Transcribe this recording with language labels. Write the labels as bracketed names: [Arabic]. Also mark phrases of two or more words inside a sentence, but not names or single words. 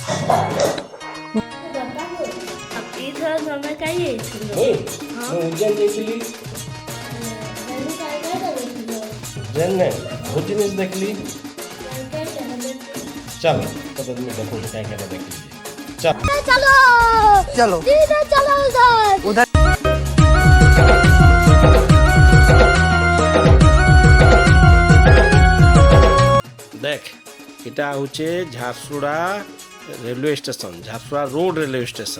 [Odia] ଏଇଥର ତମେ କାହିଁ ଯାଇଥିଲ? ମୁଁ ଉଜ୍ଜୈନ ଯାଇଥିଲି। ଉଜ୍ଜୈନରେ ବହୁତ ଜିନିଷ ଦେଖିଲି। ଚାଲ ତତେ ମୁଁ ଦେଖୁଛି କାହିଁ କାହିଁ ଦେଖିଲି। ଚାଲ [Hindi] चलो चलो सीधा चलो उधर उधर [Sambalpuri] ଦେଖ ଇଟା ହଉଚେ ଝାରସୁଡ଼ା [English] railway station, [Sambalpuri] ଝାରସୁଡ଼ା [English] road railway station.